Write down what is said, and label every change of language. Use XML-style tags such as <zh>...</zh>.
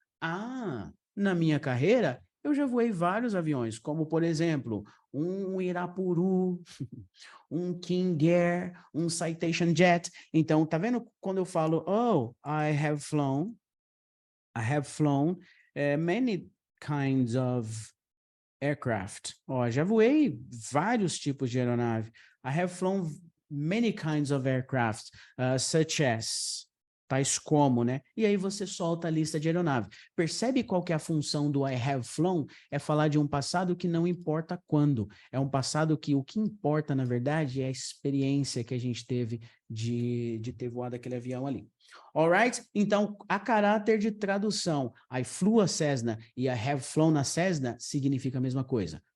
<pt>Ah, na minha carreira, eu já voei vários aviões, como, por exemplo, um Irapuru, um King Air, um Citation Jet. Então, tá vendo quando eu falo,</pt> <en>oh, I have flown many kinds of aircraft.</en> <pt>Ó, já voei vários tipos de aeronave.</pt> <en>I have flown many kinds of aircraft, such as,</en> <pt>tais como, né? E aí você solta a lista de aeronave. Percebe qual que é a função do</pt> <en>I have flown?</en> <pt>É falar de um passado que não importa quando. É um passado que o que importa, na verdade, é a experiência que a gente teve de ter voado aquele avião ali. Alright? Então, a caráter de tradução,</pt> <en>I flew a Cessna</en> <pt>e</pt> <en>I have flown a Cessna</en> <pt>significa a mesma coisa.</pt>